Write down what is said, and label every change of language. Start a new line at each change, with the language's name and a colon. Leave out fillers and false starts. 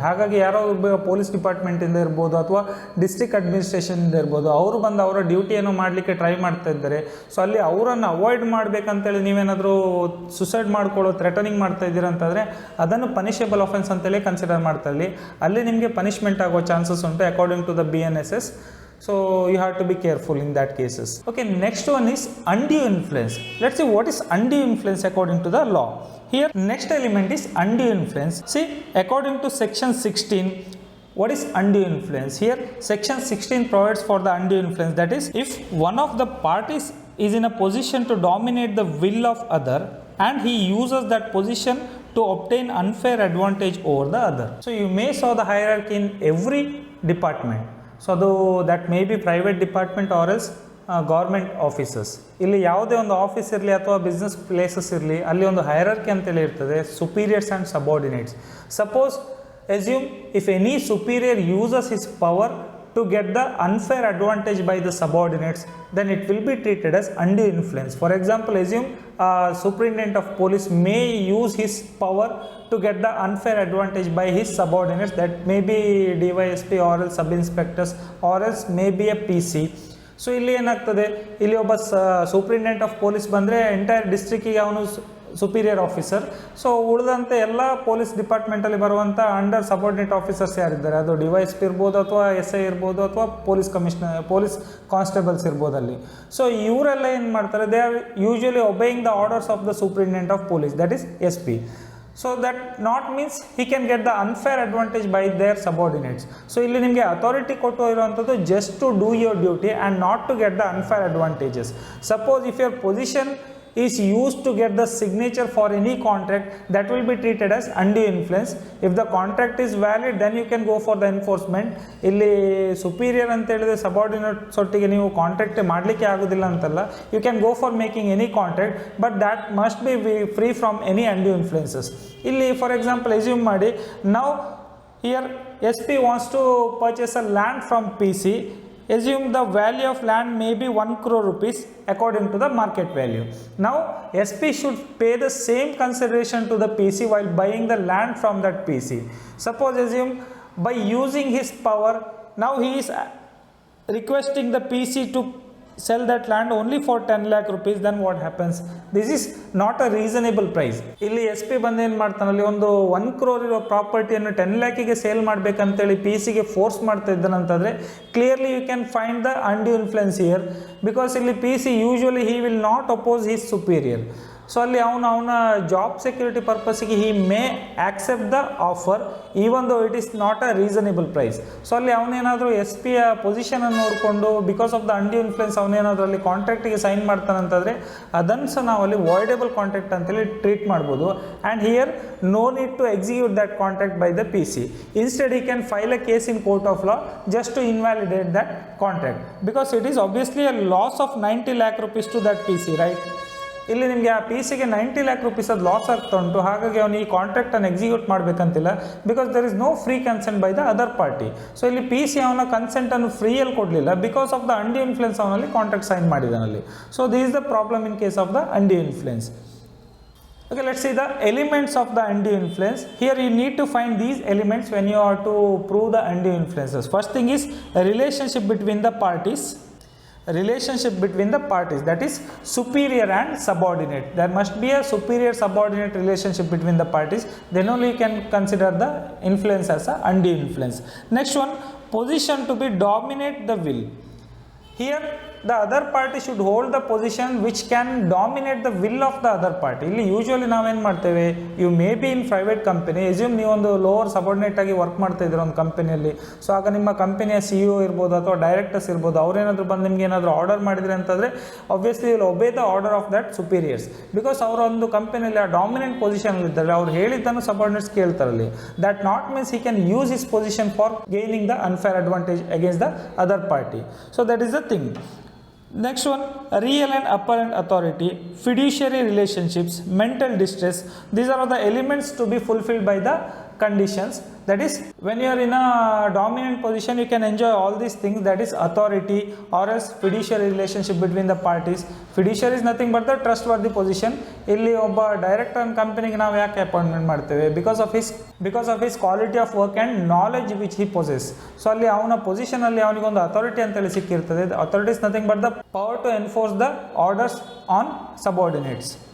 Kannada: ಹಾಗಾಗಿ ಯಾರೋ ಒಬ್ಬ ಪೊಲೀಸ್ ಡಿಪಾರ್ಟ್ಮೆಂಟಿಂದ ಇರ್ಬೋದು ಅಥವಾ ಡಿಸ್ಟ್ರಿಕ್ಟ್ ಅಡ್ಮಿನಿಸ್ಟ್ರೇಷನಿಂದ ಇರ್ಬೋದು, ಅವರು ಬಂದು ಅವರ ಡ್ಯೂಟಿಯನ್ನು ಮಾಡಲಿಕ್ಕೆ ಟ್ರೈ ಮಾಡ್ತಾ ಇದ್ದಾರೆ. ಸೊ ಅಲ್ಲಿ ಅವರನ್ನು ಅವಾಯ್ಡ್ ಮಾಡಬೇಕಂತೇಳಿ ನೀವೇನಾದರೂ ಸುಸೈಡ್ ಮಾಡ್ಕೊಳ್ಳೋ ಥ್ರೆಟನಿಂಗ್ ಮಾಡ್ತಾ ಇದ್ದೀರಾ ಅಂತಂದರೆ ಅದನ್ನು ಪನಿಷೇಬಲ್ ಆಫೆನ್ಸ್ ಅಂತೇಳಿ ಕನ್ಸಿಡರ್ ಮಾಡ್ತಾ ಇಲ್ಲಿ ಅಲ್ಲಿ ನಿಮಗೆ ಪನಿಷ್ಮೆಂಟ್ ಆಗೋ ಚಾನ್ಸಸ್ ಉಂಟು
English: According to the BNSS. So you have to be careful in that cases. Okay, next one is undue influence. Let's see what is undue influence according to the law. Here next element is undue influence. See, according to section 16, what is undue influence? Here section 16 provides for the undue influence, that is if one of the parties is in a position to dominate the will of other and he uses that position to obtain unfair advantage over the other. So you may saw the hierarchy in every department. So that may be private department or else government offices.
Kannada: ಇಲ್ಲಿ ಯಾವುದೇ ಒಂದು office ಇರಲಿ ಅಥವಾ business places ಇರಲಿ, ಅಲ್ಲಿ ಒಂದು hierarchy ಅಂತೇಳಿ ಇರ್ತದೆ, superiors and subordinates.
English: Suppose assume if any superior uses his power to get the unfair advantage by the subordinates, then it will be treated as undue influence. For example, assume superintendent of police may use his power to get the unfair advantage by his subordinates, that may be DYSP or else sub inspectors or else may be a PC.
Kannada: So ಇಲ್ಲಿ ಏನಾಗ್ತದೆ, ಇಲ್ಲಿ ಒಬ್ಬ superintendent of police ಬಂದರೆ entire ಡಿಸ್ಟ್ರಿಕ್ಕಿಗೆ ಅವನು superior officer. So ಉಳಿದಂತೆ ಎಲ್ಲ police ಡಿಪಾರ್ಟ್ಮೆಂಟಲ್ಲಿ ಬರುವಂಥ under subordinate officers ಯಾರಿದ್ದಾರೆ, ಅದು DYSP ಇರ್ಬೋದು ಅಥವಾ SI ಇರ್ಬೋದು ಅಥವಾ ಪೊಲೀಸ್ ಕಮಿಷನರ್, ಪೊಲೀಸ್ ಕಾನ್ಸ್ಟೇಬಲ್ಸ್ ಇರ್ಬೋದು ಅಲ್ಲಿ.
English: so
Kannada: ಇವರೆಲ್ಲ ಏನು ಮಾಡ್ತಾರೆ,
English: They are usually obeying the orders of the superintendent of police, that is SP. So that not means he can get the unfair advantage by their subordinates. So
Kannada: ಇಲ್ಲಿ ನಿಮಗೆ authority ಕೊಟ್ಟು ಇರುವಂಥದ್ದು
English: Just to do your duty and not to get the unfair advantages. Suppose if your position is used to get the signature for any contract, that will be treated as undue influence. If the contract is valid, then you can go for the enforcement.
Kannada: ಇಲ್ಲಿ superior ಅಂತ ಹೇಳಿದ್ರೆ subordinates ಒಟ್ಟಿಗೆ ನೀವು contract ಮಾಡಲಿಕ್ಕೆ ಆಗೋದಿಲ್ಲ ಅಂತಲ್ಲ,
English: You can go for making any contract, but that must be free from any undue influences.
Kannada: ಇಲ್ಲಿ for example assume ಮಾಡಿ,
English: now here SP wants to purchase a land from PC. Assume the value of land may be 1 crore rupees according to the market value. Now SP should pay the same consideration to the PC while buying the land from that PC. Suppose assume by using his power, now he is requesting the PC to sell that land only for 10 lakh rupees, then what happens? This is not a reasonable price.
Kannada: ಇಲ್ಲಿ SP ಬಂದು ಏನು ಮಾಡ್ತಾನಲ್ಲಿ, ಒಂದು 1 crore ಇರೋ ಪ್ರಾಪರ್ಟಿಯನ್ನು 10 lakhಗೆ sale ಮಾಡಬೇಕಂತೇಳಿ PCಗೆ force ಮಾಡ್ತಾ ಇದ್ದಾನಂತಂದರೆ
English: clearly you can find the undue influence here,
Kannada: because ಇಲ್ಲಿ PC
English: Usually he will not oppose his superior. So
Kannada: ಅಲ್ಲಿ ಅವನ job security ಪರ್ಪಸ್ಸಿಗೆ
English: He may accept the offer even though it is not a reasonable price.
Kannada: So ಅಲ್ಲಿ ಅವನೇನಾದರೂ SPಯ ಪೊಸಿಷನನ್ನು ನೋಡಿಕೊಂಡು
English: because of the undue influence
Kannada: ಅವನೇನಾದರೂ ಅಲ್ಲಿ ಕಾಂಟ್ರಾಕ್ಟಿಗೆ sign ಮಾಡ್ತಾನಂತಂದರೆ ಅದನ್ನು ಸಹ ನಾವು ಅಲ್ಲಿ ವಾಯ್ಡೇಬಲ್ ಕಾಂಟ್ರಾಕ್ಟ್ ಅಂತೇಳಿ ಟ್ರೀಟ್ ಮಾಡ್ಬೋದು.
English: And here no need to execute that contract by the PC. Instead he can file a case in court of law just to invalidate that contract, because it is obviously a loss of 90 lakh rupees to that PC, right?
Kannada: ಇಲ್ಲಿ ನಿಮಗೆ ಆ PCಗೆ 90 lakh rupees ಅದು loss ಆಗ್ತಾ ಉಂಟು, ಹಾಗಾಗಿ ಅವನು ಈ ಕಾಂಟ್ರಾಕ್ಟನ್ನು execute ಮಾಡಬೇಕಂತಿಲ್ಲ,
English: Because there is no free consent by the other party.
Kannada: So ಇಲ್ಲಿ PC ಅವನ ಕನ್ಸೆಂಟನ್ನು ಫ್ರೀಯಲ್ಲಿ ಕೊಡಲಿಲ್ಲ,
English: because of the undue influence
Kannada: ಅವನಲ್ಲಿ contract sign ಮಾಡಿದಾನಲ್ಲಿ.
English: So this is the problem in case of the undue influence. Okay, let's see the elements of the undue influence. Here you need to find these elements when you are to prove the undue influences. First thing is a relationship between the parties. Relationship between the parties, that is superior and subordinate. There must be a superior subordinate relationship between the parties, then only you can consider the influence as a undue influence. Next one, position to be dominate the will. Here the other party should hold the position which can dominate the will of the other party.
Kannada: ಇಲ್ಲಿ usually ನಾವೇನು ಮಾಡ್ತೇವೆ,
English: you may be in private company,
Kannada: assume ನೀವೊಂದು lower subordinate ಆಗಿ work ಮಾಡ್ತಾ ಇದ್ದೀರ ಒಂದು ಕಂಪನಿಯಲ್ಲಿ. So ಆಗ ನಿಮ್ಮ ಕಂಪನಿಯ CEO ಇರ್ಬೋದು ಅಥವಾ ಡೈರೆಕ್ಟರ್ಸ್ ಇರ್ಬೋದು, ಅವ್ರೇನಾದರೂ ಬಂದು ನಿಮ್ಗೆ ಏನಾದರೂ ಆರ್ಡರ್ ಮಾಡಿದ್ರೆ ಅಂತಂದರೆ
English: obviously will obey the order of that superiors,
Kannada: because ಅವರೊಂದು ಕಂಪನಿಯಲ್ಲಿ ಆ ಡಾಮಿನೆಂಟ್ ಪೊಸಿಷನಲ್ಲಿ ಇದ್ದಾರೆ, ಅವ್ರು ಹೇಳಿದ್ದನ್ನು subordinates ಕೇಳ್ತಾರಲ್ಲಿ.
English: That not means he can use his position for gaining the unfair advantage against the other party. So that is the thing. Next one, real and apparent authority, fiduciary relationships, mental distress. These are the elements to be fulfilled by the conditions. That is, when you are in a dominant position, you can enjoy all these things, that is authority or else fiduciary relationship between the parties. Fiduciary is nothing but the trustworthy position.
Kannada: ಇಲ್ಲಿ ಒಬ್ಬ director ಅನ್ ಕಂಪನಿಗೆ ನಾವು ಯಾಕೆ appointment ಮಾಡ್ತೇವೆ,
English: Because of his quality of work and knowledge which he possess.
Kannada: So ಅಲ್ಲಿ ಅವನ ಪೊಸಿಷನಲ್ಲಿ ಅವನಿಗೊಂದು authority ಅಂತೇಳಿ ಸಿಕ್ಕಿರ್ತದೆ.
English: Authority is nothing but the power to enforce the orders on subordinates.